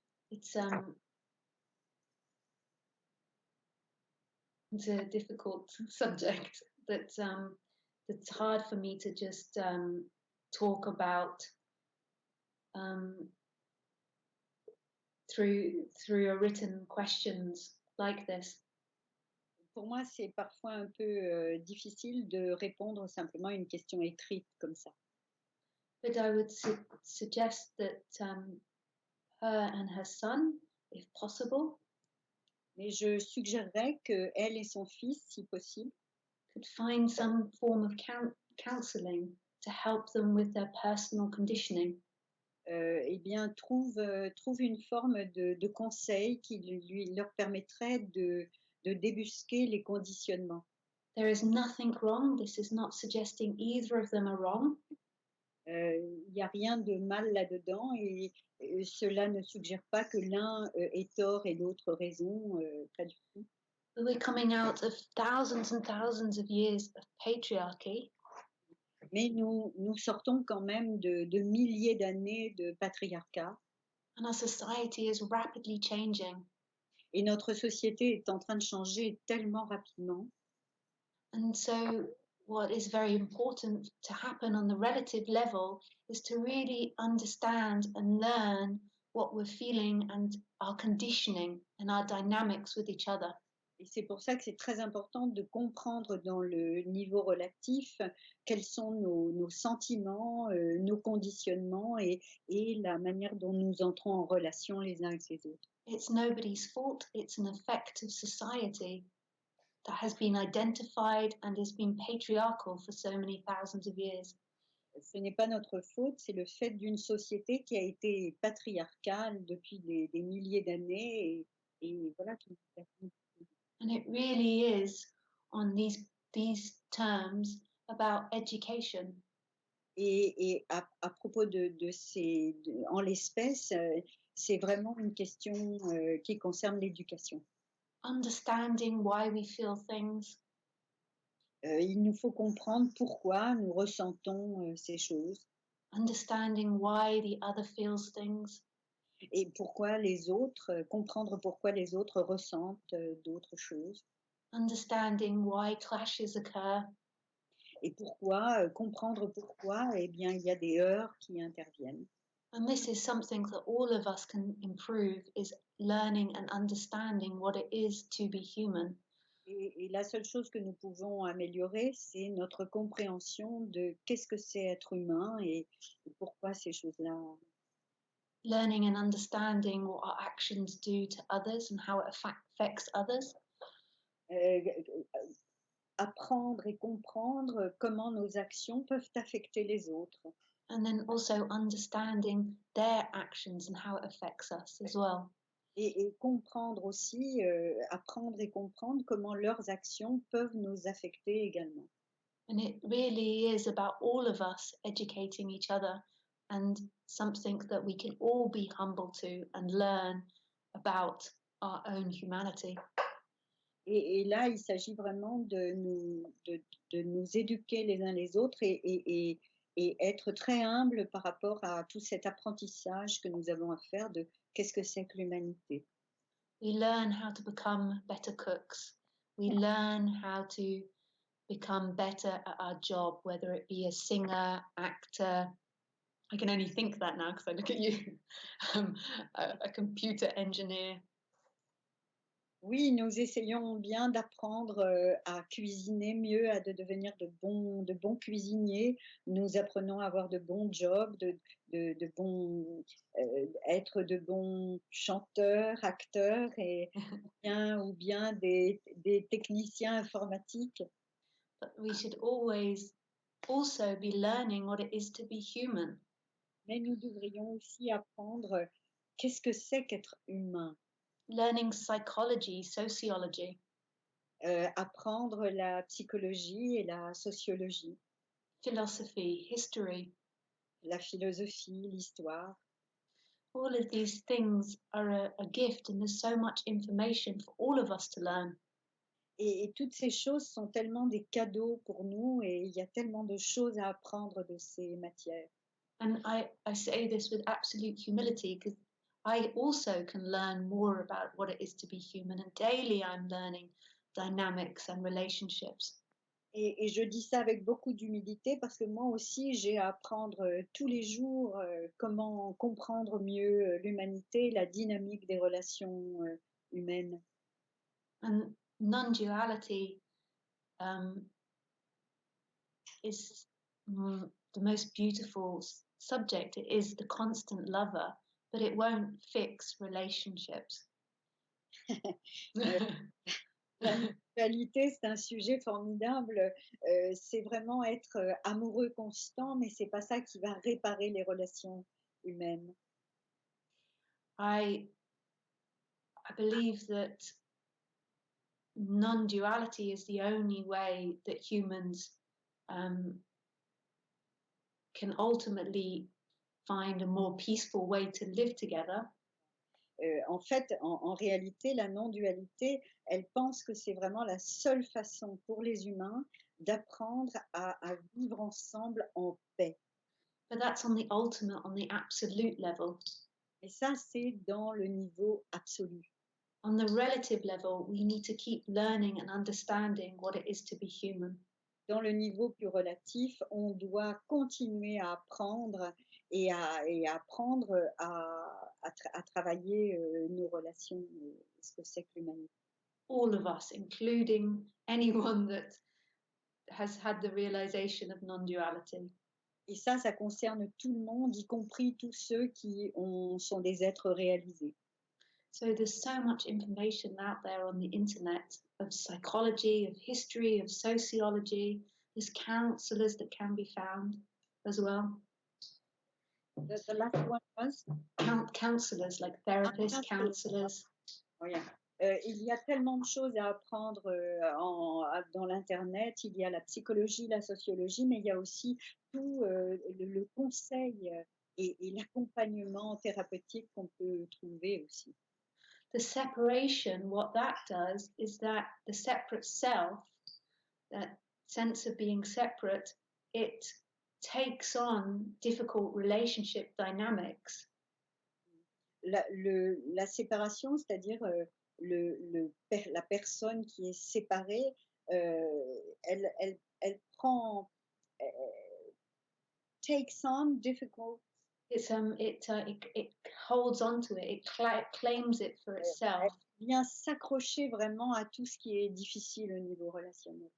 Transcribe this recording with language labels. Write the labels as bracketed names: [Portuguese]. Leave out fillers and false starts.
[English] It's a difficult subject that's hard for me to just talk about through a written questions like this. [French] Pour moi, c'est parfois un peu difficile de répondre simplement à une question écrite comme ça. [English] But I would suggest that her and her son, if possible, [French] Mais je suggérerais que elle et son fils, si possible, [English] could find some form of counseling to help them with their personal conditioning. [French] eh bien, trouve une forme de conseil qui leur permettrait de débusquer les conditionnements. [English] There is nothing wrong. This is not suggesting either of them are wrong. [French] Il n'y a rien de mal là-dedans et cela ne suggère pas que l'un ait tort et l'autre raison, pas du tout. [English] But we're coming out of thousands and thousands of years of patriarchy. [French] Mais nous sortons quand même de milliers d'années de patriarcat. [English] And our society is rapidly changing. [French] Et notre société est en train de changer tellement rapidement. [English] And so what is very important to happen on the relative level is to really understand and learn what we're feeling and our conditioning and our dynamics with each other. [French] Et c'est pour ça que c'est très important de comprendre dans le niveau relatif quels sont nos sentiments, nos conditionnements et la manière dont nous entrons en relation les uns avec les autres. [English] It's nobody's fault. It's an effect of society that has been identified and has been patriarchal for so many thousands of years. [French] Ce n'est pas notre faute, c'est le fait d'une société qui a été patriarcale depuis des milliers d'années et voilà. [English] And it really is on these terms about education. [French] Et à propos en l'espèce, c'est vraiment une question qui concerne l'éducation. [English] Understanding why we feel things. [French] Il nous faut comprendre pourquoi nous ressentons ces choses. [English] Understanding why the other feels things. [French] Et pourquoi les autres, comprendre pourquoi les autres ressentent, d'autres choses. [English] understanding why clashes occur, [French] Et pourquoi, comprendre pourquoi, eh bien, il y a des heurts qui interviennent. [English] and this is something that all of us can improve, is learning and understanding what it is to be human. [French] Et la seule chose que nous pouvons améliorer, c'est notre compréhension de qu'est-ce que c'est être humain et pourquoi ces choses-là. [English] Learning and understanding what our actions do to others and how it affects others, [French] Heu, apprendre et comprendre comment nos actions peuvent affecter les autres. [English] and then also understanding their actions and how it affects us as well. [French] Et comprendre aussi, apprendre et comprendre comment leurs actions peuvent nous affecter également. [English] And it really is about all of us educating each other, and something that we can all be humble to and learn about our own humanity. [French] Et là, il s'agit vraiment de nous éduquer les uns les autres et être très humble par rapport à tout cet apprentissage que nous avons à faire de qu'est-ce que c'est que l'humanité. [English] We learn how to become better cooks. We learn how to become better at our job, whether it be a singer, actor. I can only think that now because I look at you, a computer engineer. [French] Oui, nous essayons bien d'apprendre, à cuisiner mieux, à devenir de bons cuisiniers. Nous apprenons à avoir de bons jobs, de bons, être de bons chanteurs, acteurs et bien des techniciens informatiques. [English] But we should always also be learning what it is to be human. [French] Mais nous devrions aussi apprendre, qu'est-ce que c'est qu'être humain? [English] Learning psychology, sociology, [French] Apprendre la psychologie et la sociologie, [English] philosophy, history. [French] la philosophie, l'histoire. [English] All of these things are a gift, and there's so much information for all of us to learn. [French] Et toutes ces choses sont tellement des cadeaux pour nous et il y a tellement de choses à apprendre de ces matières. [English] And I say this with absolute humility because I also can learn more about what it is to be human, and daily I'm learning dynamics and relationships. [French] Et je dis ça avec beaucoup d'humilité parce que moi aussi j'ai à apprendre tous les jours comment comprendre mieux l'humanité, la dynamique des relations humaines. [English] And non-duality is the most beautiful subject. It is the constant lover, but it won't fix relationships. [French] La mutualité, c'est un sujet formidable. C'est vraiment être amoureux constant, mais c'est pas ça qui va réparer les relations humaines. [English] I believe that non-duality is the only way that humans can ultimately find a more peaceful way to live together. [French] En fait, en réalité, la non-dualité, elle pense que c'est vraiment la seule façon pour les humains d'apprendre à vivre ensemble en paix. [English] But that's on the ultimate, on the absolute level. [French] Et ça, c'est dans le niveau absolu. [English] On the relative level, we need to keep learning and understanding what it is to be human. [French] Dans le niveau plus relatif, on doit continuer à apprendre et apprendre à travailler nos relations, ce que c'est que l'humanité. [English] All of us, including anyone that has had the realization of non-duality. [French] Et ça concerne tout le monde, y compris tous ceux sont des êtres réalisés. [English] So there's so much information out there on the internet of psychology, of history, of sociology. There's counselors that can be found as well. The last one was? Counselors, like therapists, counselors. Oh, yeah. [French] Il y a tellement de choses à apprendre dans l'Internet. Il y a la psychologie, la sociologie, mais il y a aussi tout le conseil et l'accompagnement thérapeutique qu'on peut trouver aussi. [English] The separation, what that does is that the separate self, that sense of being separate, it takes on difficult relationship dynamics. [French] La séparation, c'est-à-dire, la personne qui est séparée, elle prend, [English] takes on difficult, It holds on to it. It claims it for [French] elle [English] itself, [French] vient s'accrocher vraiment à tout ce qui est difficile au niveau relationnel.